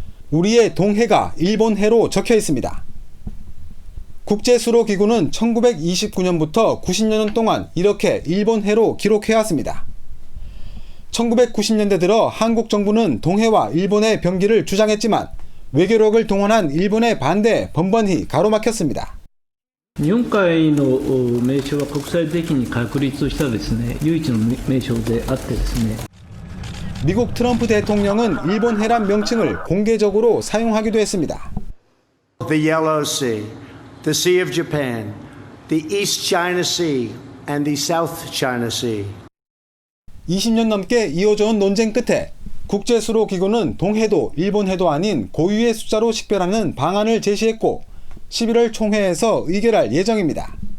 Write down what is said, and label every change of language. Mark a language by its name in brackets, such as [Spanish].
[Korean] 우리의 동해가 일본해로 적혀 있습니다. 국제수로기구는 1929년부터 90년 동안 이렇게 일본해로 기록해왔습니다. 1990년대 들어 한국 정부는 동해와 일본의 병기를 주장했지만 외교력을 동원한 일본의 반대에 번번이 가로막혔습니다. [Japanese] 日本海の名称は国際的に確立したですね、唯一の名称であってですね。 [Korean] 미국 트럼프 대통령은 일본해란 명칭을 공개적으로 사용하기도 했습니다. [English] The Yellow Sea, the Sea of Japan, the East China Sea, and the South China Sea. [Korean] 20년 넘게 이어져온 논쟁 끝에 국제수로기구는 동해도 일본해도 아닌 고유의 숫자로 식별하는 방안을 제시했고 11월 총회에서 의결할 예정입니다.